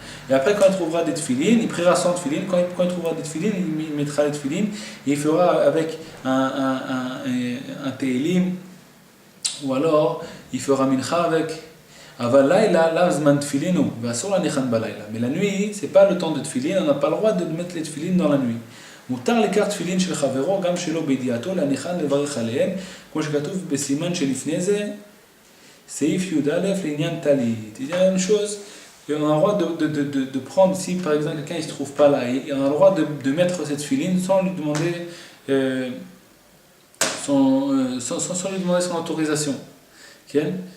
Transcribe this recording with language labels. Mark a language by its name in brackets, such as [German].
[French] Et après quand il trouvera des tefilin, il priera sans tefilin. Quand il trouvera des tefilin, il mettra les tefilin et il fera avec un tehilim ou alors il fera mincha avec. Mais la nuit, c'est pas le temps de tefilin, on n'a pas le droit de mettre les tefilin dans la nuit. [Hebrew] מותר לקחת תפילין של חברו גם שלא בידיעתו להניחן לברך עליהם, כמו שכתוב בסימן שלפני זה, סעיף י"א לעניין טלית. [French] Il y a la même chose, et on a le droit de prendre, si par exemple quelqu'un ne se trouve pas là, et on a le droit de mettre cette tefilin sans lui demander sans lui demander son autorisation. Okay?